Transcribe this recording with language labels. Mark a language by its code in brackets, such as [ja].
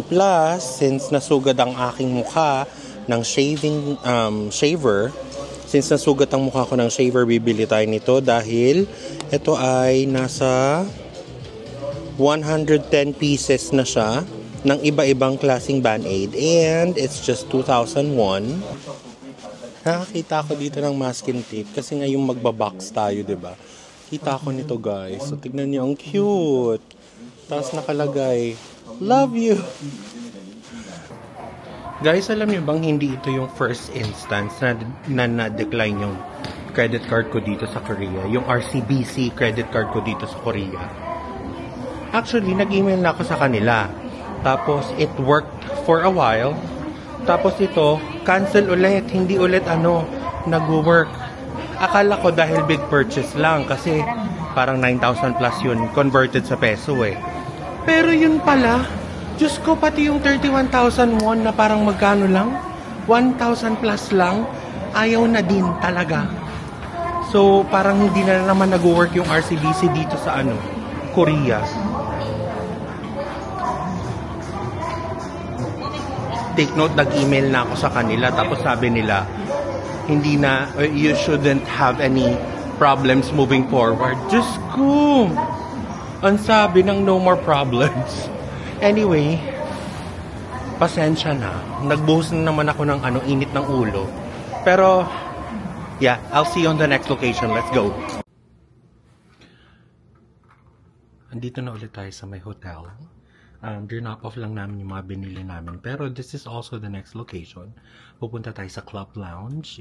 [tl] Plus, since nasugad ang aking mukha ng shaver, since nasugat ang mukha ko ng shaver, bibili tayo nito dahil ito ay nasa 110 pieces na siya ng iba-ibang klaseng Band-Aid. [en] And it's just 2001. [tl] Nakakita ako dito ng masking tape kasi ngayong magbabox tayo, diba? Kita ko nito guys. So, tignan niyo, ang cute. Tapos nakalagay, love you. Guys, alam niyo bang hindi ito yung first instance na na-decline yung credit card ko dito sa Korea. Yung RCBC credit card ko dito sa Korea. Actually, nag-email na ako sa kanila. [en] Tapos, it worked for a while. [tl] Tapos ito, cancel ulit. Hindi ulit nag-work. Akala ko dahil big purchase lang kasi parang 9,000 plus yun converted sa peso eh. Pero yun pala, Diyos ko, pati yung 31,000 won na parang magkano lang, 1,000 plus lang, ayaw na din talaga. So, parang hindi na naman nag-work yung RCBC dito sa Korea. Take note, nag-email na ako sa kanila, tapos sabi nila, hindi na, [en] you shouldn't have any problems moving forward. [tl] Diyos ko! Ang sabi ng no more problems. Anyway, pasensya na. Nagbuhos na naman ako ng init ng ulo. [en] Pero, yeah, I'll see you on the next location. Let's go. [tl] Andito na ulit tayo sa may hotel. Drop off lang namin yung mga binili namin. [en] Pero this is also the next location. [tl] Pupunta tayo sa [en] Club Lounge.